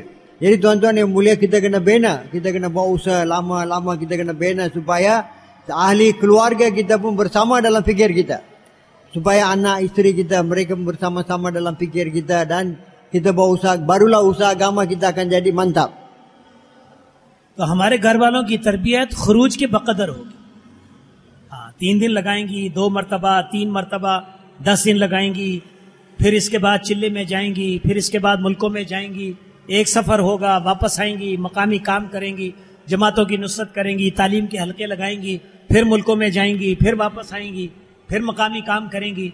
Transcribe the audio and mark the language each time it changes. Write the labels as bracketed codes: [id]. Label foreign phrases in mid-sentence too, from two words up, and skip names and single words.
[ms] Jadi tuan-tuan yang mulia, kita kena bina, kita kena buat usaha lama-lama, kita kena bina supaya ahli keluarga kita pun bersama dalam fikir kita. Supaya anak isteri kita, mereka bersama-sama dalam fikir kita dan kita buat usaha, barulah usaha agama kita akan jadi mantap. [ur] تو ہمارے گھر والوں کی تربیت خروج کے بقدر ہوگی. 3 دن لگائیں گی، 2 مرتبہ، 3 مرتبہ، 10 دن لگائیں گی، پھر اس کے بعد چلے میں جائیں گی، پھر اس کے بعد ملکوں میں جائیں گی، ایک سفر ہوگا، واپس آئیں گی، مقامی کام کریں گی، جماعتوں کی نصرت کریں گی، تعلیم کے حلقے لگائیں گی، پھر ملکوں میں جائیں گی، پھر واپس آئیں گی، پھر مقامی کام کریں گی.